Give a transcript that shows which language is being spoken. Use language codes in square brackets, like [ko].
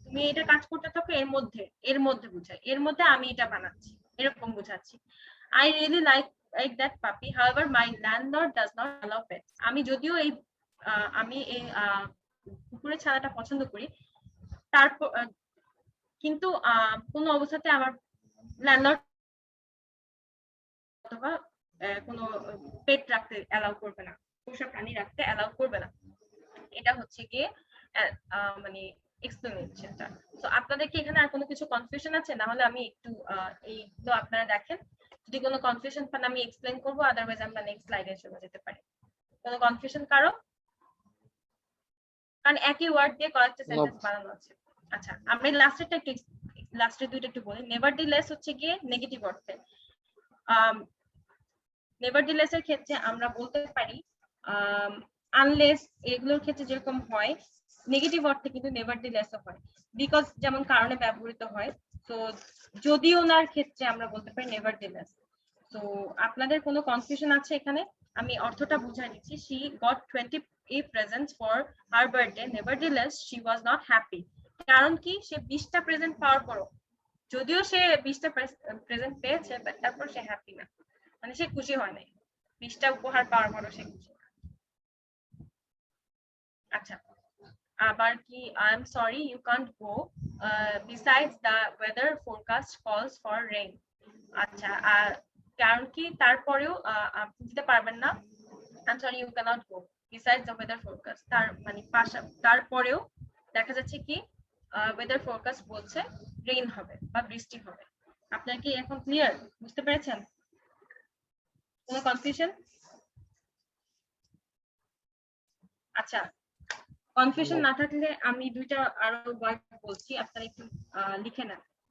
[bn] তুমি এটা কাজ করতে থাকো, এর মধ্যে বুঝাই, এর মধ্যে আমি এটা বানাচ্ছি, এরকম বোঝাচ্ছি। [en] I really like that puppy, however my landlord does not allow pets। [bn] আমি যদিও আমি এই কুকুরের ছানাটা পছন্দ করি, তারপর কিন্তু কোনো অবস্থাতে আমার ল্যান্ডলর্ড অথবা কোনো পেট রাখতে অ্যালাউ করবে না, পোষা প্রাণী রাখতে অ্যালাউ করবে না। এটা হচ্ছে গিয়ে মানে এক্সপ্লেনেশনটা। তো আপনাদের কি এখানে আর কোনো কিছু কনফিউশন আছে? না হলে আমি একটু এইগুলো আপনারা দেখেন, যদি কোনো কনফিউশন পান আমি এক্সপ্লেন করবো, আদারওয়াইজ আমরা নেক্সট স্লাইডে চলে যেতে পারি। কোনো কনফিউশন কারো? কারণ একই ওয়ার্ড দিয়ে কয়েকটা সেন্টেন্স বানানো আছে। আচ্ছা, আমরা লাস্টের দুইটা একটু বলি। নেভারদিলেস হচ্ছে গিয়ে নেগেটিভ অর্থে। নেভারদিলেস এর ক্ষেত্রে আমরা বলতে পারি আনলেস, এগুলোর ক্ষেত্রে যেরকম হয় নেগেটিভ অর্থে কিন্তু নেভারদিলেসও হয়, বিকজ যেমন কারণে ব্যবহৃত হয়। তো যদিও নার ক্ষেত্রে আমরা বলতে পারি নেভারদিলেস। তো আপনাদের কোনো কনফিউশন আছে এখানে? আমি অর্থটা বুঝাই দিচ্ছি। [en] she got 20 presents for her birthday, nevertheless she was not happy। [bn] কারণ কি, সে 20টা প্রেজেন্ট পাওয়ার পরও, যদিও সে 20টা প্রেজেন্ট পেয়েছে, তারপর সে হ্যাপি না, মানে সে খুশি হয় নাই 20টা উপহার পাওয়ার পরও সে খুশি। আচ্ছা, আবার কি, [en] I am sorry you can't go, besides the weather forecast calls for rain। [bn] আচ্ছা, কারণ কি তারপরেও আপনি দিতে পারবেন না, [en] I'm sorry you cannot go besides the weather forecast। [bn] তার মানে তারপরেও দেখা যাচ্ছে কি weather forecast বলছে রেইন হবে বা বৃষ্টি হবে। আপনার কি এখন ক্লিয়ার? বুঝতে পেরেছেন? কোনো কনফিউশন? আচ্ছা, কনফিউশন না থাকলে আমি দুইটা আরো ওয়ার্ড বলছি, আপনারা একটু লিখে নেন।